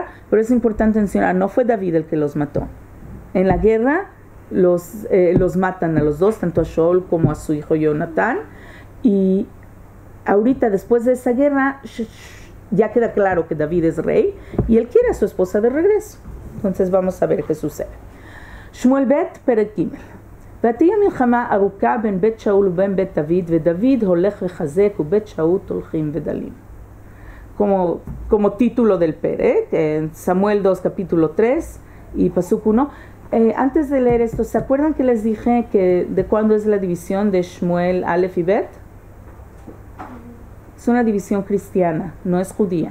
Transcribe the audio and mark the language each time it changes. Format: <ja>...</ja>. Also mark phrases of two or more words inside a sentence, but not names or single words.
<es>Pero es importante mencionar, no fue David el que los mató. En la guerra los matan a los dos, tanto a Shaul como a su hijo Jonatán. Y ahorita, después de esa guerra, ya queda claro que David es rey y él quiere a su esposa de regreso. Entonces vamos a ver qué sucede.</es> <he>שמואל ב פרק ג. ותהיה מלחמה ארוכה בין בית שאול ובין בית דוד, ודוד הולך וחזק ובית שאול הולכים ודלים.</he> <es>Como título del Perek, en Samuel 2 capítulo 3 y Pasuk 1. Antes de leer esto, ¿se acuerdan que les dije que de cuándo es la división de Shmuel, Aleph y Bet? Es una división cristiana, no es judía.</es>